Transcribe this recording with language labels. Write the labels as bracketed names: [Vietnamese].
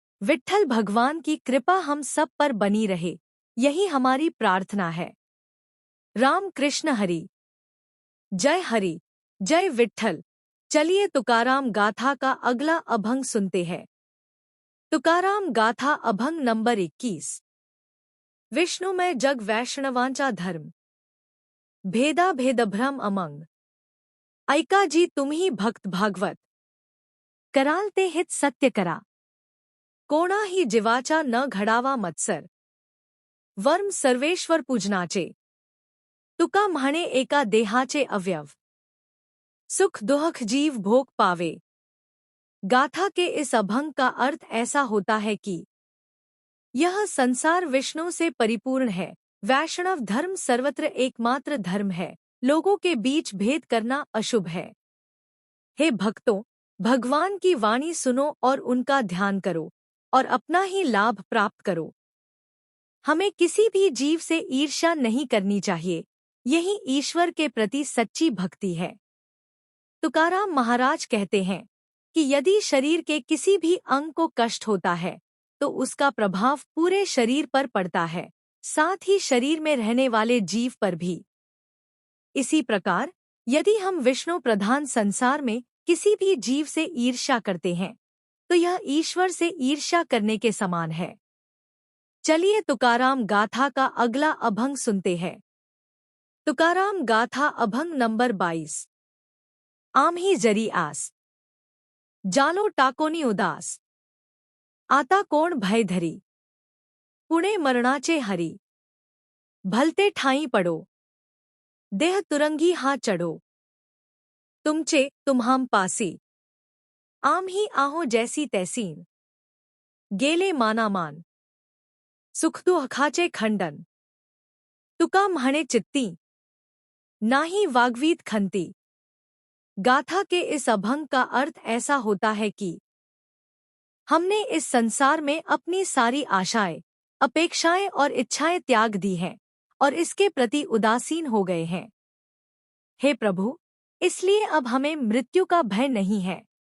[Hindi] विट्ठल भगवान की कृपा हम सब पर बनी रहे, यही हमारी प्रार्थना है। राम कृष्ण हरि जय विट्ठल। चलिए तुकाराम गाथा का अगला अभंग सुनते हैं। तुकाराम गाथा अभंग नंबर 21। [Marathi] विष्णुमय जग वैष्णवांचा धर्म, भेदा भेद भ्रम अमंग, ऐका जी तुम्ही भक्त भागवत, कराल ते हित सत्य करा, कोणाही जीवाचा न घडावा मत्सर, वर्म सर्वेश्वर पूजनाचे, तुका म्हणे एका देहाचे अवयव, सुख दुख जीव भोग पावे। [Hindi] गाथा के इस अभंग का अर्थ ऐसा होता है कि यह संसार विष्णु से परिपूर्ण है। वैष्णव धर्म सर्वत्र एकमात्र धर्म है। लोगों के बीच भेद करना अशुभ है। हे भक्तों, भगवान की वाणी सुनो और उनका ध्यान करो और अपना ही लाभ प्राप्त करो। हमें किसी भी जीव से ईर्ष्या नहीं करनी चाहिए। यही ईश्वर के प्रति सच्ची भक्ति है। तुकाराम महाराज कहते हैं कि यदि शरीर के किसी भी अंग को कष्ट होता है तो उसका प्रभाव पूरे शरीर पर पड़ता है, साथ ही शरीर में रहने वाले जीव पर भी। इसी प्रकार यदि हम विष्णु प्रधान संसार में किसी भी जीव से ईर्ष्या करते हैं तो यह ईश्वर से ईर्ष्या करने के समान है। चलिए तुकाराम गाथा का अगला अभंग सुनते हैं। तुकाराम गाथा अभंग नंबर 22। [Marathi] आम्ही जरी आस, जालो टाकोनी उदास, आता कोण भय धरी, पुणे मरणाचे हरी, भलते ठाई पडो, देह तुरंगी हा चढो, तुमचे तुम्हाम पासी, आम्ही आहो जैसी तैसीन, गेले मानामान, सुखदुःखाचे खंडन, तुका म्हणे चित्ती, नाही वाग्वीत खंती। [Hindi] गाथा के इस अभंग का अर्थ ऐसा होता है कि हमने इस संसार में अपनी सारी आशाएं, अपेक्षाएं और इच्छाएं त्याग दी हैं और इसके प्रति उदासीन हो गए हैं। हे प्रभु, इसलिए अब हमें मृत्यु का भय नहीं है।